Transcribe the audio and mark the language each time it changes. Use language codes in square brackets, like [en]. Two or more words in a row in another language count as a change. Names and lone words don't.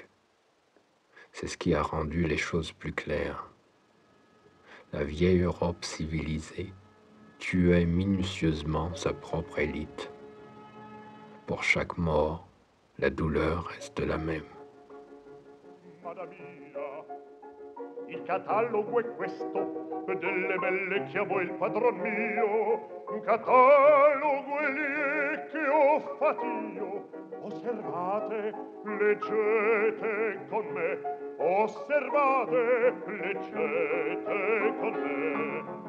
[fr] C'est ce qui a rendu les choses plus claires. La vieille Europe civilisée tuait minutieusement sa propre élite. Pour chaque mort, la douleur reste la même. [it] Il catalogo è questo delle belle che amo il padron mio, un catalogo è lì che ho fatto io. Osservate, leggete con me, osservate, leggete con me.